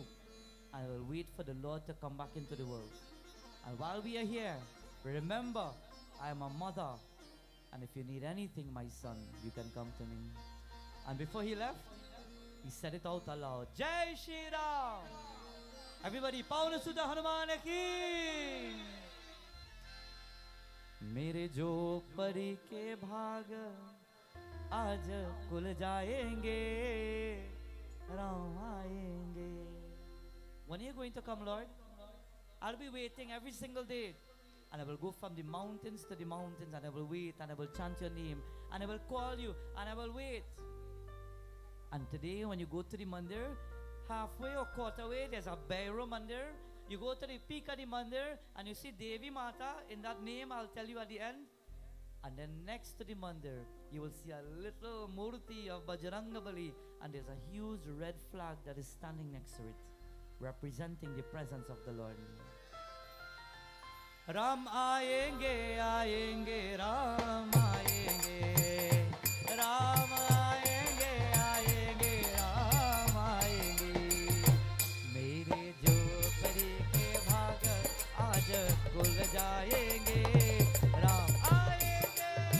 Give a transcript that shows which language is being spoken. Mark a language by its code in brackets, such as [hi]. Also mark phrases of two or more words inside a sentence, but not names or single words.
[en] I will wait for the Lord to come back into the world. And while we are here, remember, I am a mother. And if you need anything, my son, you can come to me. And before he left, he said it out aloud. [hi] जय श्री राम! [en] Everybody, [hi] पवन सुत हनुमान की! मेरे जो परी के भाग आज खुल जाएंगे राम आएंगे. [en] When are you going to come, Lord? I'll be waiting every single day. And I will go from the mountains to the mountains, and I will wait, and I will chant your name, and I will call you, and I will wait. And today, when you go to the mandir, halfway or quarter way, there's a Bhairav mandir. You go to the peak of the mandir, and you see Devi Mata, in that name I'll tell you at the end. And then next to the mandir, you will see a little murti of Bajrangabali, and there's a huge red flag that is standing next to it, representing the presence of the Lord. [hi] राम आएंगे, आएंगे, राम आएंगे, राम आएंगे, आएंगे, राम आएंगे. मेरे जो परी के भाग आज खुल जाएंगे, राम आएंगे.